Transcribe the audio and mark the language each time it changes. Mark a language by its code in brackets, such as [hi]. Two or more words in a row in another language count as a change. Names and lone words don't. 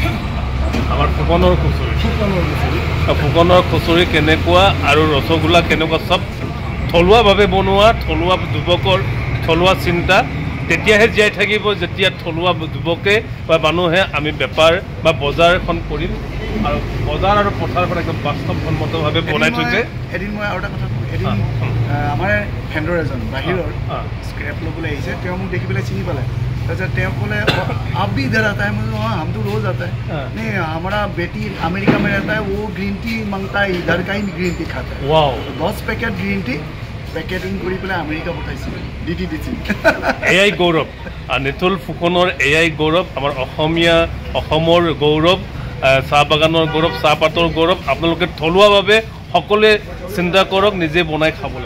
[as] আমাৰ ফুকনৰ কচুৰি কেনেকুৱা আৰু ৰসগোল্লা কেনেকুৱা চব থলুৱাভাৱে বনোৱা থলুৱা যুৱকৰ থলুৱা চিন্তা তেতিয়াহে জীয়াই থাকিব যেতিয়া থলুৱা যুৱকে বা মানুহে আমি বেপাৰ বা বজাৰ এখন কৰিম আৰু বজাৰ আৰু পথাৰখন একদম বাস্তৱসন্মতভাৱে বনাই থৈছে এদিন মই আৰু এটা কথা এদিন আমাৰ ভেণ্ডৰ এজন বাহিৰৰ স্ক্ৰেপ ল'বলৈ আহিছে তেওঁ মোক দেখি পেলাই চিনি পালে তাৰপিছত তেওঁ ক'লে [hi] आप भी इधर आता है मैं हाँ हम तो रोज आता है नहीं हमारा बेटी अमेरिका में रहता है वो [en] green tea [hi] मांगता है इधर का ही [en] green tea [hi] खाता है 10 पैकेट [en] green tea [as] পেকেটিং কৰি পেলাই আমেৰিকা পঠাইছিল [hi] DTDC [as] এআই গৌৰৱ নিতুল ফুকনৰ এআই গৌৰৱ আমাৰ অসমৰ গৌৰৱ চাহ বাগানৰ গৌৰৱ চাহপাতৰ গৌৰৱ আপোনালোকে থলুৱাভাৱে সকলোৱে চিন্তা কৰক নিজে বনাই খাবলৈ